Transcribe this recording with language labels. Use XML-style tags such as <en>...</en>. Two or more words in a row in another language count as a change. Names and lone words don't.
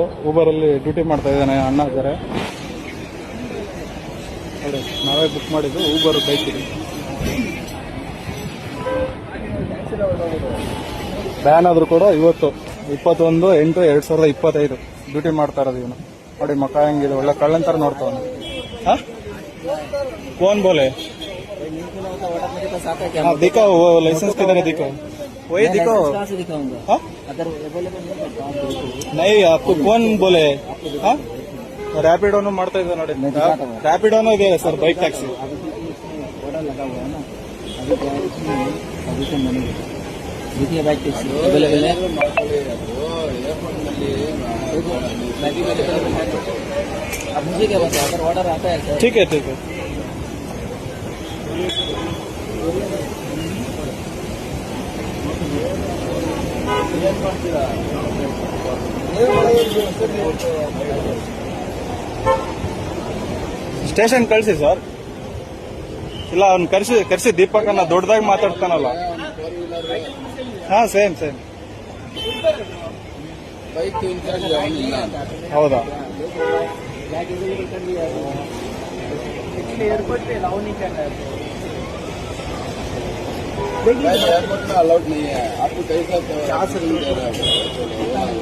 <kn>ಊಬರ್ ಅಲ್ಲಿ ಡ್ಯೂಟಿ ಮಾಡ್ತಾ ಇದ್ದಾನೆ ಅಣ್ಣ ಇದ್ದಾರೆ ನೋಡಿ. ನಾವೇ ಬುಕ್ ಮಾಡಿದ್ದು ಊಬರ್ ಬೈಕ್ ಇದು. ಬ್ಯಾನ್ ಆದ್ರೂ ಕೂಡ ಇವತ್ತು 21/8/2025 ಡ್ಯೂಟಿ ಮಾಡ್ತಾ ಇರೋದು ಇವನು. ನೋಡಿ ಮಕ್ಕ ಹೆಂಗಿದೆ, ಒಳ್ಳೆ ಕಳ್ಳನ್ ತರ ನೋಡ್ತಾವನು.</kn> <hi>कौन बोले? हाँ दिखाओ वो लाइसेंस किधर है, दिखाओ वही दिखाओ। हाँ नहीं आपको कौन बोले?</hi> <kn>हाँ ರ್ಯಾಪಿಡೋನು ಮಾಡ್ತಾ ಇದ್ದ ನೋಡಿ. ರ್ಯಾಪಿಡೋನು ಇದೆ ಸರ್,</kn> <en>bike taxi. bike taxi available</en> <hi>है। अब मुझे क्या बताया, अगर ऑर्डर आता है सर? ठीक है ठीक है।</hi> <kn>ಸ್ಟೇಷನ್ ಕಳಿಸಿ ಸರ್. ಇಲ್ಲ ಅವ್ನು ಕರ್ಸಿ ದೀಪಕನ್ನ ದೊಡ್ಡದಾಗಿ ಮಾತಾಡ್ತಾನಲ್ಲ. ಹಾ ಸೇಮ್ ಹೌದಾ?</kn> <hi>एयरपोर्ट पे अलाउ नहीं करना है, एयरपोर्ट में अलाउड नहीं है। आपको कैसा 50 रुपये</hi>